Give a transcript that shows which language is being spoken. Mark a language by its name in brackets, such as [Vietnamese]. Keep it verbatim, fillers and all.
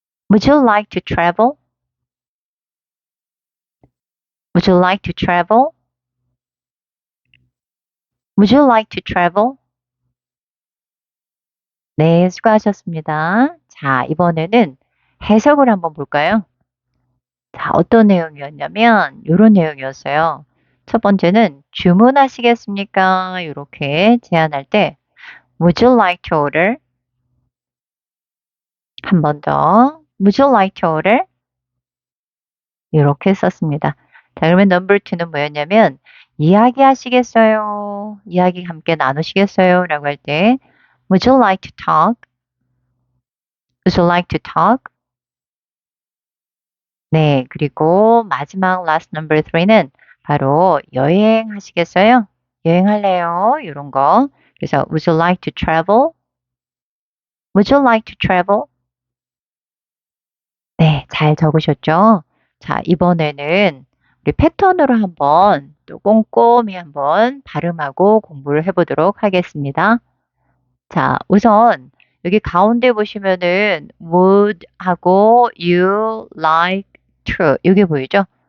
[English] Would you like to travel? Would you like to travel? Would you like to travel? [Korean] 네, 수고하셨습니다. 자, 이번에는 해석을 한번 볼까요? 자, 어떤 내용이었냐면, 이런 내용이었어요. 첫 번째는 주문하시겠습니까? 이렇게 제안할 때, [English] Would you like to order? [Korean] 한 번 더, [English] Would you like to order? [Korean] 이렇게 썼습니다. 자, 그러면 넘버 투는 뭐였냐면, 이야기하시겠어요? 이야기 함께 나누시겠어요? 라고 할 때, [English] Would you like to talk? Would you like to talk? [Korean] 네, 그리고 마지막 [English] last number three [Korean] 는 바로 여행하시겠어요? 여행할래요? 이런 거. 그래서 [English] Would you like to travel? Would you like to travel? [Korean] 네, 잘 적으셨죠? 자, 이번에는 우리 패턴으로 한번 또 꼼꼼히 한번 발음하고 공부를 해보도록 하겠습니다. 자, 우선 여기 가운데 보시면은 would 하고 you like to 이게 보이죠?